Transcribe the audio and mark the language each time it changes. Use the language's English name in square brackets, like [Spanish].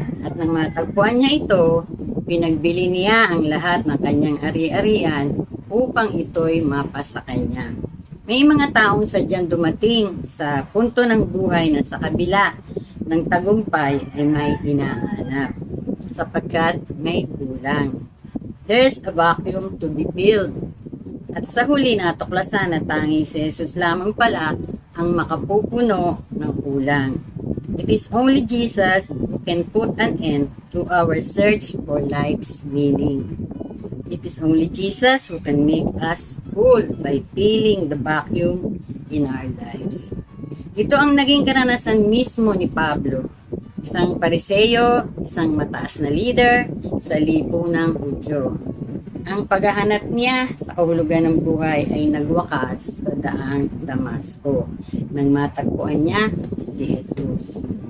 [Filipino] At nang matagpuan niya ito, pinagbili niya ang lahat ng kanyang ari-arian upang ito'y mapasa kanya. May mga taong sadyang dumating sa punto ng buhay na sa kabila ng tagumpay ay may hinahanap sapagkat may kulang. [English] There's a vacuum to be filled. [Filipino] At sa huli natuklasan na tanging si Jesus lamang pala ang makapupuno ng kulang. [English] It is only Jesus who can put an end to our search for life's meaning. It is only Jesus who can make us whole by filling the vacuum in our lives. [Filipino] Ito ang naging karanasan mismo ni Pablo, isang Pariseo, isang mataas na leader sa lipunang Hudyo. Ang paghahanap niya sa kahulugan ng buhay ay nagwakas sa daang Damasco nang matagpuan niya si Jesus.